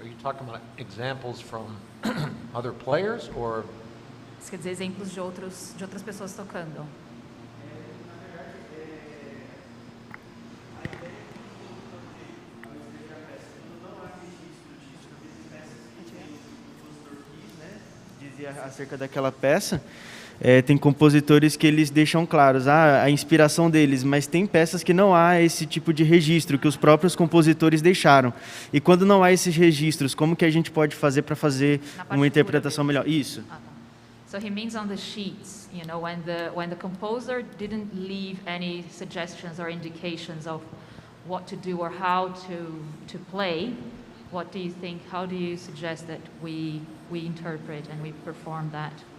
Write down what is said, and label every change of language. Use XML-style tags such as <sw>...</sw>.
<en>Are you talking about examples from other players or?</en> <pt>Isso quer dizer exemplos de outras pessoas tocando. Dizia acerca daquela peça, tem compositores que eles deixam claros a inspiração deles, mas tem peças que não há esse tipo de registro que os próprios compositores deixaram. E quando não há esses registros, como que a gente pode fazer para fazer uma interpretação melhor? Isso.</pt> <en>So he means on the sheets, you know, when the composer didn't leave any suggestions or indications of what to do or how to play, what do you think? How do you suggest that we interpret and we perform that?</en>